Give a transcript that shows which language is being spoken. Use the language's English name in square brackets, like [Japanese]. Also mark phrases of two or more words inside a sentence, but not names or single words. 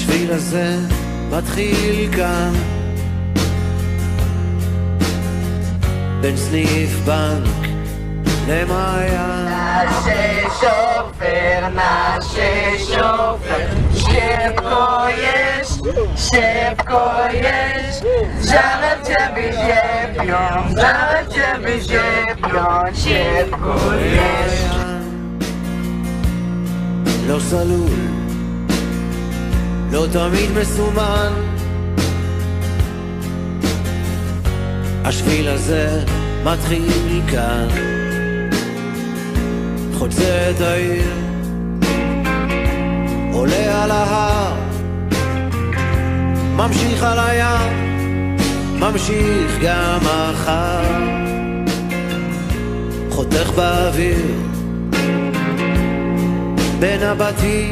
[Hebrew] השביל הזה מתחיל כאן בין סניף בנק למעיין. נעשה שופר, נעשה שופר, [Polish] szybko jest, zaraz ciebie zjebią, zaraz ciebie zjebią, szybko jest. [Hebrew] לא סלול, לא תמיד מסומן, השביל הזה מתחיל כאן, חוצה את העיר, עולה על ההר, ממשיך על הים, ממשיך גם מחר, חותך באוויר בין הבתים,